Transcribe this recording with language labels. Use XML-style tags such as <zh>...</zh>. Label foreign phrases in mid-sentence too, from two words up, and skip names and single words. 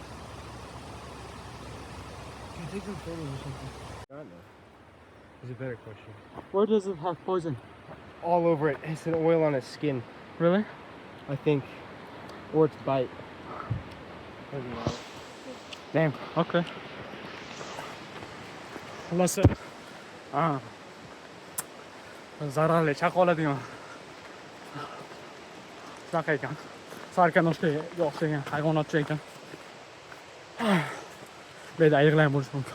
<en>Can you take some photos or something? I don't know. It's a better question. Where does it have poison? All over it. It's an oil on its skin, Really? I think. Or its bite. Damn. Okay.</en> <uz>Xullas, zararli chaqa oladigan shunaqa ekan. Sarkanoshga o'xshagan hayvonotcha ekan. Bu yerda ayiqlar bo'lishi mumkin.</uz>